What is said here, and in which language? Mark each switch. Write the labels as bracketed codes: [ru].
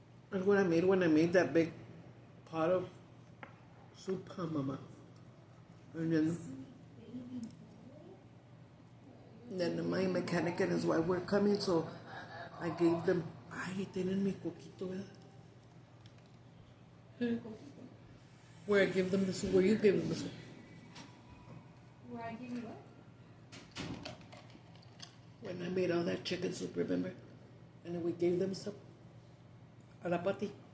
[en] That's what I made when I made that big pot of soup, mama. And then my mechanic and his wife were coming, so I gave them. [es] Ay, tienen mi coquito, ¿verdad? [en] Where I give them the soup. Where you gave them the soup. Where I give you what? When I made all that chicken soup, remember? And then we gave them some. [es] A la pati.